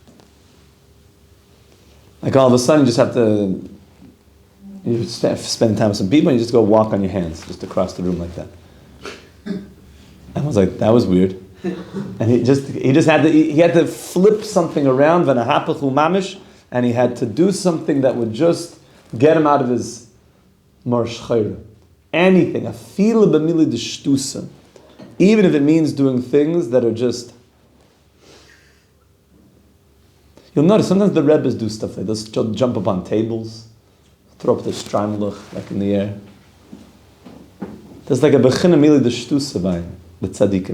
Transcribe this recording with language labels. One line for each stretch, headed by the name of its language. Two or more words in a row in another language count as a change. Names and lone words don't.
English: Like all of a sudden you just have to spend time with some people and you just go walk on your hands just across the room like that. I was like, that was weird. And he had to flip something around,
Hebrew: ונהפכו ממש,
English: and he had to do something that would just get him out of his marshchayra.
Hebrew: Anything, אפילו במילי דשטותא,
English: even if it means doing things that are just. You'll notice sometimes the Rebbes do stuff like this, jump up on tables, throw up the Streimluch, like in the air. There's like a
Hebrew: בחינה מילי דשטותא
English: by the tzaddikim.